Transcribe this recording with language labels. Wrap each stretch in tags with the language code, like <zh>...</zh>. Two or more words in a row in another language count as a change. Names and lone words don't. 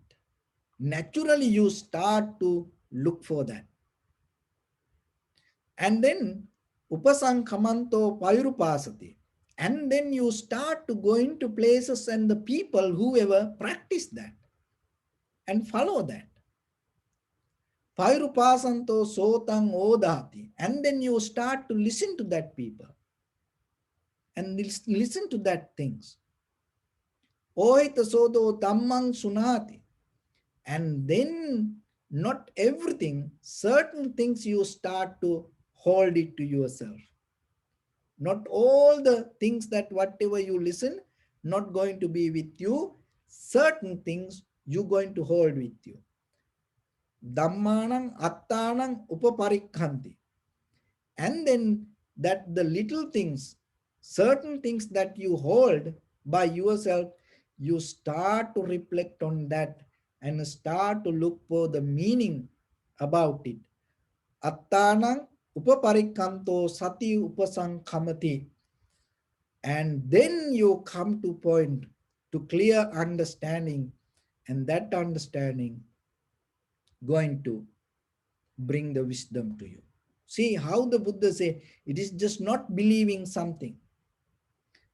<en>Naturally, you start to look for that.</en> <pi>And then, upasankamanto pairupasati.</pi> <en>And then you start to go into places and the people, whoever practice that and follow that.</en> <pi>Pairupasanto sotang odati.</pi> <en>And then you start to listen to that people and listen to that things.</en> <pi>Ohita sodo dhammang sunati.</pi> <en>And then not everything, certain things you start to hold it to yourself. Not all the things that whatever you listen, not going to be with you. Certain things you're going to hold with you.</en> <pi>Dhammanang attanang upaparikhanti.</pi> <en>And then that the little things, certain things that you hold by yourself, you start to reflect on that and start to look for the meaning about it.</en> <pi>Attanang upaparikanto sati upasankamati.</pi> <en>And then you come to point to clear understanding, and that understanding going to bring the wisdom to you. See how the Buddha say, it is just not believing something.</en>